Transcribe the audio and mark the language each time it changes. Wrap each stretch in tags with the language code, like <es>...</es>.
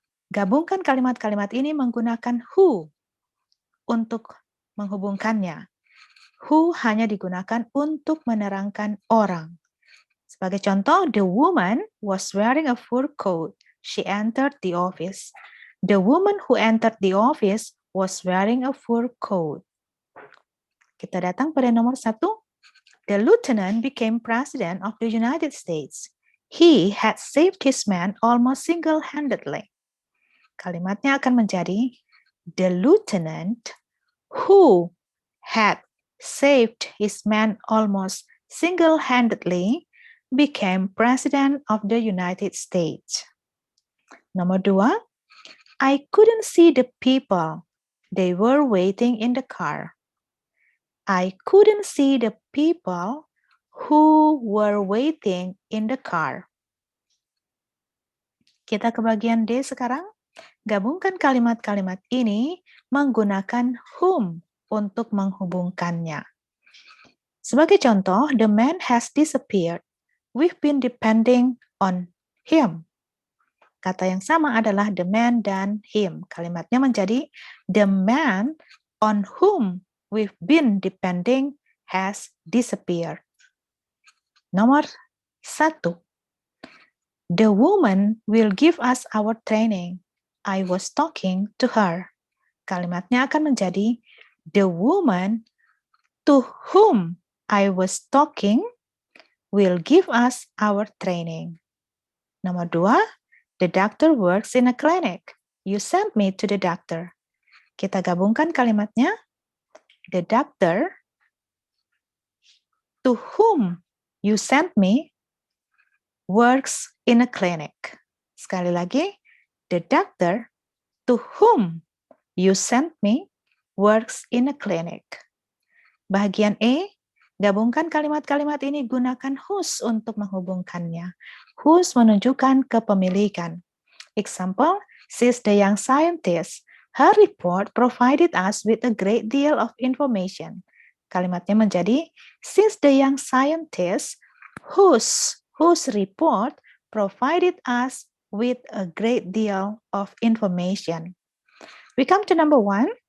<id>Gabungkan kalimat-kalimat ini menggunakan who untuk menghubungkannya. Who hanya digunakan untuk menerangkan orang. Sebagai contoh,</id> <en>the woman was wearing a fur coat. She entered the office. The woman who entered the office was wearing a fur coat.</en> <id>Kita datang pada nomor 1.</id> <en>The lieutenant became president of the United States. He had saved his men almost single-handedly.</en> <id>Kalimatnya akan menjadi,</id> <en>the lieutenant who had saved his men almost single-handedly became president of the United States.</en> <id>Nomor 2,</id> <en>I couldn't see the people. They were waiting in the car. I couldn't see the people who were waiting in the car.</en> <id>Kita ke bagian D sekarang. Gabungkan kalimat-kalimat ini menggunakan whom untuk menghubungkannya. Sebagai contoh,</id> <en>the man has disappeared. We've been depending on him.</en> <id>Kata yang sama adalah</id> <en>the man</en> <id>dan him. Kalimatnya menjadi,</id> <en>the man on whom we've been depending has disappeared.</en> <id>Nomor 1.</id> <en>The woman will give us our training. I was talking to her.</en> <id>Kalimatnya akan menjadi,</id> <en>the woman to whom I was talking will give us our training. Nomor 2, the doctor works in a clinic. You sent me to the doctor.</en> <id>Kita gabungkan kalimatnya,</id> <en>the doctor to whom you sent me works in a clinic.</en> <id>Sekali lagi,</id> <en>the doctor to whom You sent me works in a clinic.</en> <id>Bagian E, gabungkan kalimat-kalimat ini, gunakan whose untuk menghubungkannya. Whose menunjukkan kepemilikan.</id> <en>Example, she's the young scientist. Her report provided us with a great deal of information.</en> <id>Kalimatnya menjadi,</id> <en>she's the young scientist whose report provided us with a great deal of information. We come to number 1.</en>